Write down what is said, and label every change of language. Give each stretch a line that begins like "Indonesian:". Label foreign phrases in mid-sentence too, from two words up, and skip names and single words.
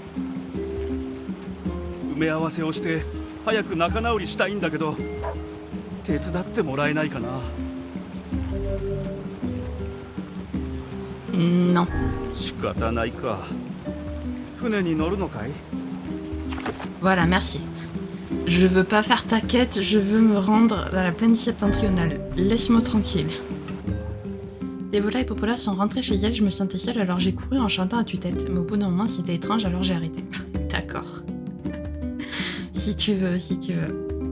Japanese: 埋め合わせをして早く仲直りしたいんだけど、手伝ってもらえないかな。
French: Non.
Japanese: 仕方ないか。船に乗るのかい？
French: Voilà, merci. Je veux pas faire ta quête, je veux me rendre dans la plaine septentrionale. Laisse-moi tranquille. Devola et Popola sont rentrées chez elles, je me sentais seule alors j'ai couru en chantant à tue-tête. Mais au bout d'un moment c'était étrange alors j'ai arrêté. D'accord. Si tu veux, si tu veux.